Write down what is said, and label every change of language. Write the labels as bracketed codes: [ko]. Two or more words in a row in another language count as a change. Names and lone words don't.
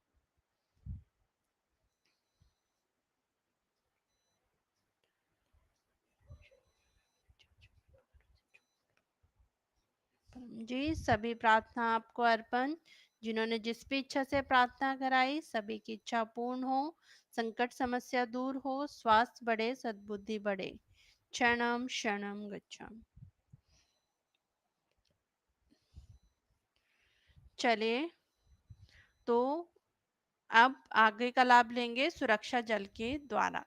[hi] परम जी, सभी प्रार्थना आपको अर्पण। जिन्होंने जिस भी इच्छा से प्रार्थना कराई, सभी की इच्छा पूर्ण हो, संकट समस्या दूर हो, स्वास्थ्य बढ़े, सद्बुद्धि बढ़े। [sa] क्षणम शरणम गच्छामि। [hi] चलिए, तो अब आगे का लाभ लेंगे सुरक्षा जल के द्वारा।